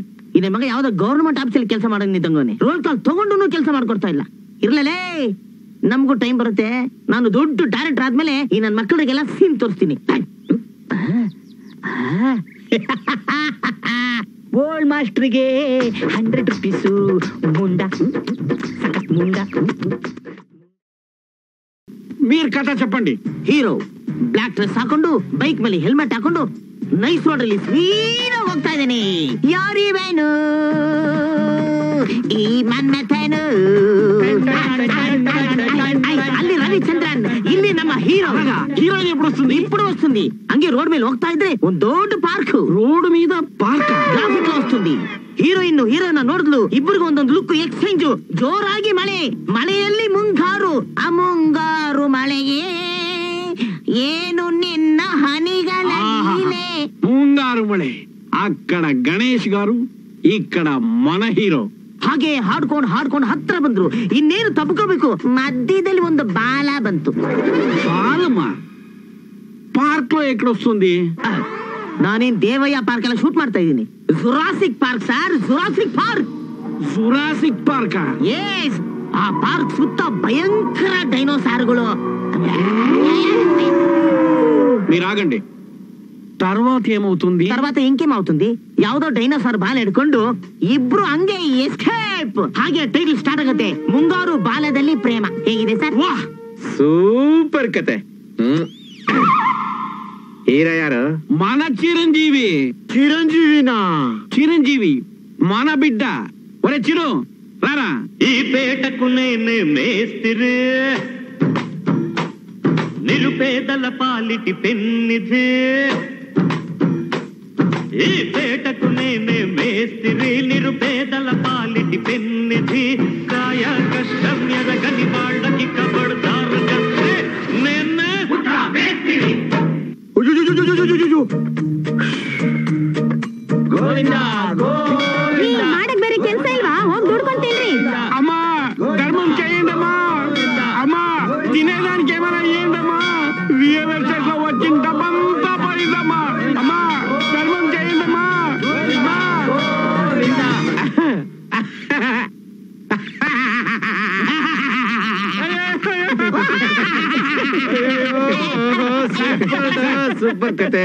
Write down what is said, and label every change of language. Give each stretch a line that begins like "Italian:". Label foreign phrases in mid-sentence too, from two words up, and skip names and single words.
Kannada: ಇದೇ ಮಗ ಯಾವ್ದೋ
English: government office
Kannada: ಕೆಲಸ ಮಾಡೋನ್ ನಿಂತಂಗೋನೆ
English: roll call
Kannada: ತಗೊಂಡು ಕೆಲಸ ಮಾಡ್ಕೊಡ್ತಾ ಇಲ್ಲ. ಇರ್ಲೇ ನಮಗೂ ಟೈಮ್ ಬರುತ್ತೆ. ನಾನು ದೊಡ್ಡ ಡೈರೆಕ್ಟರ್ ಆದ್ಮೇಲೆ ಈ ನನ್ನ ಮಕ್ಕಳಿಗೆಲ್ಲ ಸೀನ್ ತೋರಿಸ್ತೀನಿ. ಗೋಲ್ಡ್ ಮಾಸ್ಟರ್ಗೆ 100 ರೂಪೀಸು ಮುಂಡ ಸಕತ್ ಮುಂಡ.
Telugu: మీరు కథ చెప్పండి.
English: hero black dress
Kannada: ಹಾಕೊಂಡು ಬೈಕ್ ಮೇಲೆ ಹೆಲ್ಮೆಟ್ ಹಾಕೊಂಡು ನೈಸ್ ರೋಡ್ ಅಲ್ಲಿ ಸ್ಪೀಡ್ ಹೋಗ್ತಾ ಇದ್ದಾನೆ. ಯಾರಿವೇನು ಈ ಮನ್ಮಥನು, ಅಲ್ಲಿ ರವಿಚಂದ್ರನ್, ಇಲ್ಲಿ ನಮ್ಮ ಹೀರೋ.
Telugu: హీరోయిన్ ఇప్పుడు వస్తుంది.
Kannada: ಹಂಗೆ ರೋಡ್ ಮೇಲೆ ಹೋಗ್ತಾ ಇದ್ರೆ ಒಂದ್ ದೊಡ್ಡ ಪಾರ್ಕ್, ರೋಡ್ మీద ಪಾರ್ಕ್ ಟ್ರಾಫಿಕ್ ವస్తుంది. ಹೀರೋಯಿನ್ ಹೀರೋನ ನೋಡಿದ್ಲು, ಇಬ್ಬರಿಗೂ ಒಂದೊಂದು
English: look exchange.
Kannada: ಜೋರಾಗಿ ಮಳೆಯಲ್ಲಿ ಮುಂಗಾರು, ಆ ಮುಂಗಾರು ಮಳೆಯೇ ಏನು ನಿನ್ನ ಹನಿಗಳ
Telugu: ಮುಂಗಾರು ಮಳೆ. ಅక్కడ ಗಣೇಶ್ గారు, ఇక్కడ మన హీరో.
Kannada: ಹಾಗೆ ಹಾಡ್ಕೊಂಡು ಹತ್ರ ಬಂದ್ರು. ಇನ್ನೇನು ತಪ್ಕೋಬೇಕು, ಮಧ್ಯದಲ್ಲಿ ಒಂದು ಬಾಲ ಬಂತು.
Telugu: బాలమ్మ పార్క్ లో ఎక్కడొస్తుంది?
Kannada: ನಾನೇನ್ ದೇವಯ್ಯ ಪಾರ್ಕ್ ಎಲ್ಲ ಶೂಟ್ ಮಾಡ್ತಾ ಇದ್ದೀನಿ. ಜುರಾಸಿಕ್ ಪಾರ್ಕ್ ಸರ್, ಜುರಾಸಿಕ್ ಪಾರ್ಕ್.
Telugu: జురాసిక్ పార్క్.
Kannada: ಎಸ್, ಆ ಪಾರ್ಕ್ ಸುತ್ತ ಭಯಂಕರ ಡೈನೋಸಾರ್ಗಳು.
Telugu: మీరు ఆగండి. తర్వాత ఏమవుతుంది? తర్వాత ఇంకేమవుతుంది?
Kannada: ಯಾವ್ದೋ ಡೈನೋಸಾರ್ ಬಾಲ ಹಿಡ್ಕೊಂಡು ಇಬ್ರು ಹಂಗೆ ಎಸ್ಕೇಪ್. ಹಾಗೆ
English: title start
Kannada: ಆಗುತ್ತೆ, ಮುಂಗಾರು ಬಾಲದಲ್ಲಿ ಪ್ರೇಮ. ಹೇಗಿದೆ ಸರ್? ವಾಹ್, ಸೂಪರ್ ಕತೆ.
Telugu: హీరో యారు? మన చిరంజీవి. చిరంజీవినా? చిరంజీవి మన బిడ్డ. ఒరే చిరు రారా. ఈ పేటకు నేనే మేస్తిరి, నిరుపేదల పాలిటి పెన్నిధి. ఈ పేటకు నేనే మేస్తిరి, నిరుపేదల పాలిటి పెన్నిధి. కాయ కష్టం ఎరగని వాళ్ళకి కబడ్దారు కస్తే నేనే మేస్తిరి. గోవిందా గోవిందా.
Kannada: ಮಾಡಕ್ ಬೇರೆ ಕೆಲಸ ಇಲ್ವಾ? ಹೋಗಿ ದುಡ್ಕೊಂತೀನಿ.
Telugu: అమ్మా ధర్మం చేయండి అమ్మా. అమ్మా తినేదానికి ఏమైనా ఇయ్యండమ్మా. రియల్ ఎస్టేట్ లో వచ్చిన డబ్బంతా పోయిందమ్మా. అమ్మా ధర్మం చేయండమ్మా.
Kannada: ಸೂಪರ್ ಕತೆ.